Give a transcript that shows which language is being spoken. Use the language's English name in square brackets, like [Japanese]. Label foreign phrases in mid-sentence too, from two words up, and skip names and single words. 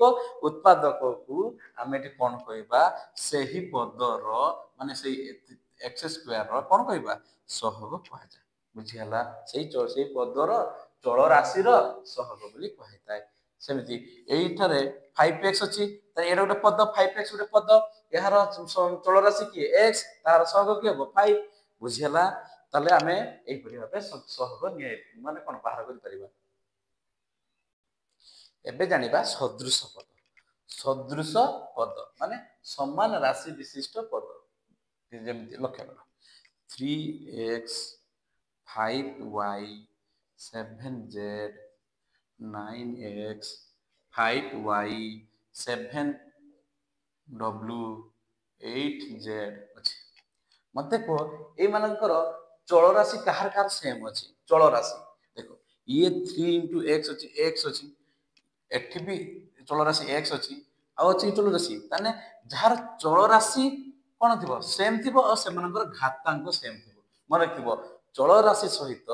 [Odia] ଉତ୍ପାଦକକୁ ଆମେ ଏଠି କଣ କହିବା ସେହି ପଦର ମାନେ ସେଇ x² ର କଣ କହିବା ସହଗ କୁହାଯାଏ ବୁଝିହେଲା ସେଇ ପଦର ଚଳ ରାଶିର ସହଗ ବୋଲି କୁହାଯାଇଥାଏ ସେମିତି ଏଇଠାରେ 5x ଅଛି ତାହେଲେ ଏଇଟା ଗୋଟେ ପଦ 5x ଗୋଟେ ପଦ ଏହାର ଚଳ ରାଶି କିଏ x ତାର ସହଗ କିଏ ହେବ 5 ବୁଝିହେଲା ତାହେଲେ ଆମେ ଏଇପରି ଭାବେ ସହଗ ମାନେ କଣ ବାହାର କରିପାରିବା ଏବେ ଜାଣିବା ସଦୃଶ ପଦ ମାନେ ସମାନ ରାଶି ବିଶିଷ୍ଟ ପଦ ଯେମିତି ଲକ୍ଷ୍ୟ କର 3x 5y 7z 9x 5y 7w 8z ଅଛି ମତେ କୁହ ଏଇ ମାନଙ୍କର ଚଳ ରାଶି କାହାର କାହାର ସେମ୍ ଅଛି ଚଳ ରାଶି ଦେଖ ଇଏ 3 x ଅଛି x ଅଛି ଏଠି ବି ଚଳ ରାଶି x ଅଛି ଆଉ ଅଛି ଚଳ ରାଶି ତାନେ ଯାହାର ଚଳ ରାଶି କଣ ଥିବ ସେମ୍ ଥିବ ଆଉ ସେମାନଙ୍କର ଘାତାଙ୍କ ସେମ୍ ଥିବ ମନେ ରଖିବ ଚଳ ରାଶି ସହିତ